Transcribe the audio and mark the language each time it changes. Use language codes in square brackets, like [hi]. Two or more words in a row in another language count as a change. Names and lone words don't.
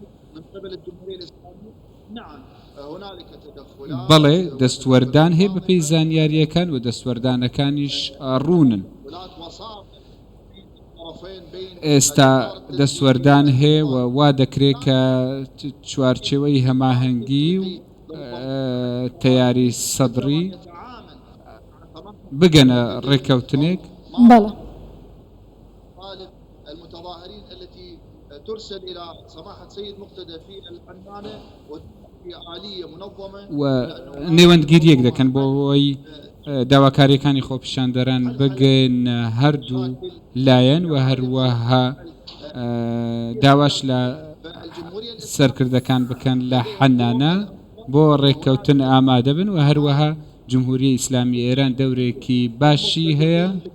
[ckb] بەڵێ دەستوەردان هەیە بەپێی زانیاریەکان و دەستوەردانەکانیش ڕوونن ئێستا دەسوەردان هەیە و وا دەکرێت کە چوارچێوەی هەماهەنگی و تەیاری سەدری بگەنە ڕێکەوتنێک [ar] المتظاهرين التي ترسل إلى سماحة سيد مقتدى في الحنانة وفي آلية منظمة [ckb] و نێوەندگیریەک دەکەن بۆ ئەوەی داواکاریەکانی خۆپیشاندەران بگەن هەردوو لایەن و هەروەها داواش لە سەرکردەکان بکەن لە حەنانە بۆ ڕێککەوتن ئامادە بن و هەروەها جمهوریە ئیسلامی ئێران دەورێکی باشی هەیە